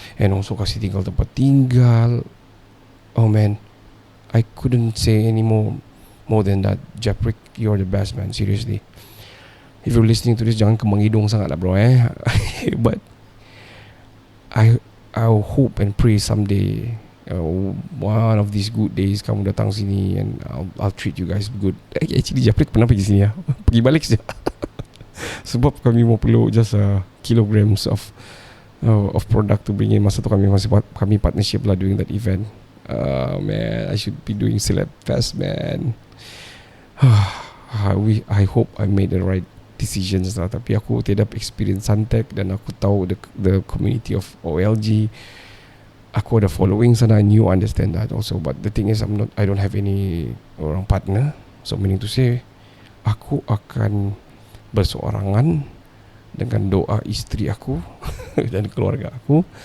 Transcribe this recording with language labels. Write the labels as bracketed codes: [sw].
[en] And also [ms] kasih tinggal tempat tinggal. [en] Oh man, I couldn't say any more than that. Japrik, you're the best man, seriously. If you're listening to this, [ms] jangan kembang hidung sangat lah bro [en] But I hope and pray someday, one of these good days [ms] kamu datang sini [en] and I'll treat you guys good. [ms] Actually Japrik pernah pergi sini pergi balik saja. Sebab kami mau perlu [en] just kilograms of product to bring in. [ms] Masa tu kami [en] partnership lah doing that event. Man, I should be doing Celeb Fest, man. I hope I made the right decisions lah. [ms] Tapi aku tidak experience Suntec dan aku tahu [en] the community of OLG. [ms] Aku ada following sana, [en] and you understand that also. But the thing is, I don't have any orang partner. [ms] So meaning to say, aku akan berseorangan dengan doa isteri aku dan keluarga aku.